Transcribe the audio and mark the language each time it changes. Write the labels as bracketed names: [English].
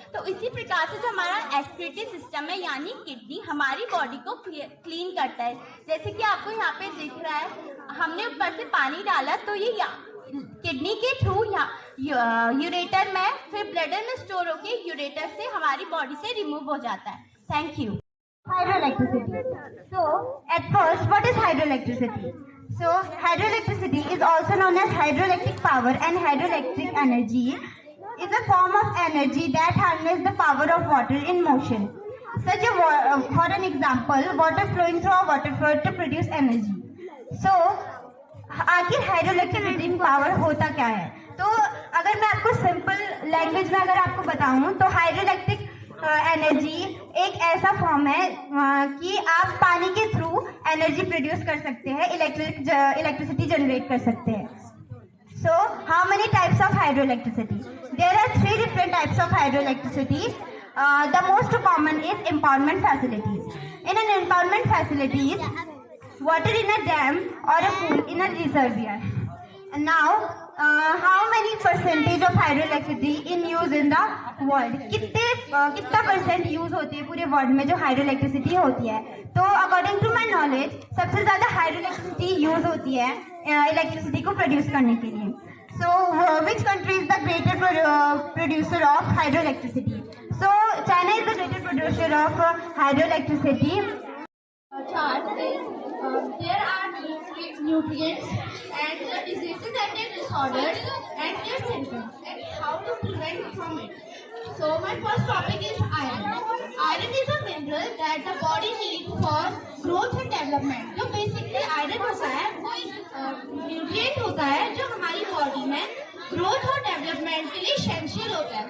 [Hindi] तो इसी प्रकार से जो हमारा एस्पिरेटरी सिस्टम है यानी किडनी हमारी बॉडी को क्लीन करता है। जैसे कि आपको यहाँ पे दिख रहा है, हमने ऊपर से पानी डाला तो ये किडनी के थ्रू यूरेटर में फिर ब्लैडर में स्टोर होके यूरेटर से हमारी बॉडी से रिमूव हो जाता है। Thank you. [English] Hydroelectricity. So, at first, what is hydroelectricity? So, hydroelectricity is also known as hydroelectric power, and hydroelectric energy is a form of energy that harnesses the power of water in motion. For an example, water flowing through a water fluid to produce energy. [Hindi] So, आखिर hydroelectric power होता क्या है? तो अगर मैं आपको simple language में अगर आपको बताऊं तो हाइड्रोइलेक्ट्रिक एनर्जी एक ऐसा फॉर्म है कि आप पानी के थ्रू एनर्जी प्रोड्यूस कर सकते हैं, इलेक्ट्रिसिटी जनरेट कर सकते हैं। [English] So how many types of hydroelectricity? There are 3 different types of hydroelectricity. The most common is impoundment facilities. In an impoundment facilities, water in a dam or a pool in a reservoir. And now, how many percentage of hydroelectricity in use in the world? [Hindi] कितना percent use होती है पूरे world में जो hydroelectricity होती है? तो [English] according to my knowledge [Hindi] सबसे ज्यादा हाइड्रोइलेक्ट्रिसिटी यूज होती है इलेक्ट्रिसिटी को प्रोड्यूस करने के लिए. So, which country is the greater producer of hydroelectricity? So, China is the greater producer of hydroelectricity. [English] Chart is there are nutrients and the diseases and their disorders and their symptoms and how to prevent from it. So my first topic is iron. Iron is a mineral that the body needs for growth and development. [Hindi] जो basically iron होता है वो एक nutrient होता है जो हमारी body में ग्रोथ और डेवलपमेंट के लिए एसेंशियल होता है.